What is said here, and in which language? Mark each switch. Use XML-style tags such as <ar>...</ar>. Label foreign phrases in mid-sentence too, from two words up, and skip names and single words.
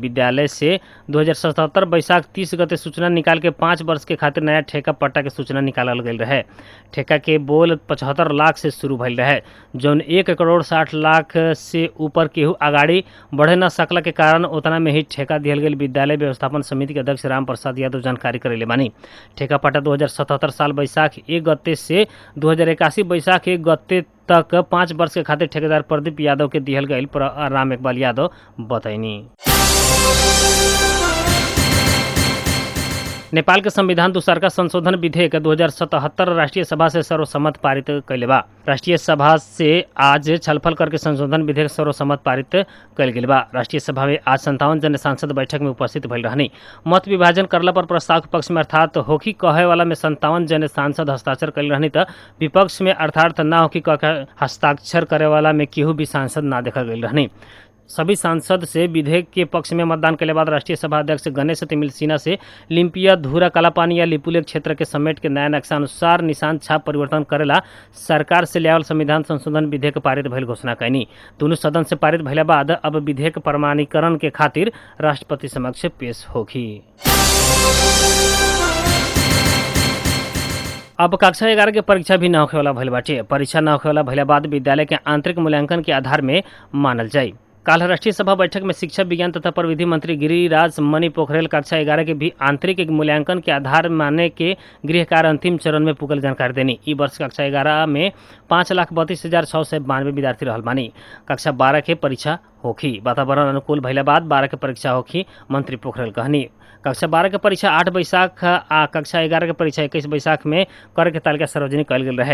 <bho>विद्यालय से 2077 बैसाख 30 गते सूचना निकाल के 5 वर्ष के खातिर नया ठेका पट्टा के सूचना निकालल गेल रहे। ठेका के बोल 75 लाख से शुरू भइल रहे, जौन 1 करोड़ 60 लाख से ऊपर केहू आगाड़ी बढ़े न सकला के कारण उतना में ही ठेका दिहल गेल। विद्यालय व्यवस्थापन समिति के अध्यक्ष राम प्रसाद यादव जानकारी करेले बानी। ठेका पट्टा 2077 साल बैसाख 1 गते से 2081 बैसाख 1 गते तक 5 वर्ष के खातिर ठेकेदार प्रदीप यादव के दिहल गईल राम इकबाल यादव बतैनी। नेपाल के संविधान दूसरका संशोधन विधेयक 2077 राष्ट्रीय सभा से सर्वसम्मत पारित कैले बा। राष्ट्रीय सभा से आज छलफल करके संशोधन विधेयक सर्वसम्मत पारित कैल गेल बा। राष्ट्रीय सभा में आज 57 जने सांसद बैठक में उपस्थित भइल रहनी। मत विभाजन करला पर प्रस्ताव के पक्ष में अर्थात होकी कहे वाला में 57 जने सांसद हस्ताक्षर कैल रहनी त विपक्ष में अर्थात ना होकी कह हस्ताक्षर करे वाला में केहू भी सांसद ना देखल गईल रहनी। सभी सांसद से विधेयक के पक्ष में मतदान के बाद राष्ट्रीय सभा अध्यक्ष गणेश तिमिल सिन्हा से लिम्पिया धूरा कालापानी या लिपुलेख क्षेत्र के समेट के नया नक्शा अनुसार निशान छाप परिवर्तन करेला सरकार से लियावल संविधान संशोधन विधेयक पारित भइल घोषणा कैनी। दोनों सदन से पारित भइला बाद अब विधेयक प्रमाणीकरण के खातिर राष्ट्रपति समक्ष पेश होगी। अब कक्षा 11 के परीक्षा भी न होखे वाला भइल बाटे। परीक्षा न होखे वाला भइला बाद विद्यालय के आंतरिक मूल्यांकन के आधार में मानल जाई। काल राष्ट्रीय सभा बैठक में शिक्षा विज्ञान तथा प्रविधि मंत्री गिरिराज मणि पोखरेल कक्षा 11 के भी आंतरिक मूल्यांकन के आधार माने के गृह कार्य अंतिम चरण में पुगल जानकारी देनी। ई वर्ष कक्षा 11 में 5,32,692 विद्यार्थी रहल बानी। कक्षा 12 के परीक्षा होखी। वातावरण अनुकूल भइला बाद 12 के परीक्षा होखी, मंत्री पोखरेल कहनी। कक्षा 12 के परीक्षा 8 बैसाख आ कक्षा 11 के परीक्षा 21 बैसाख में करे के तालिका सार्वजनिक कल गेल रहे।</bho>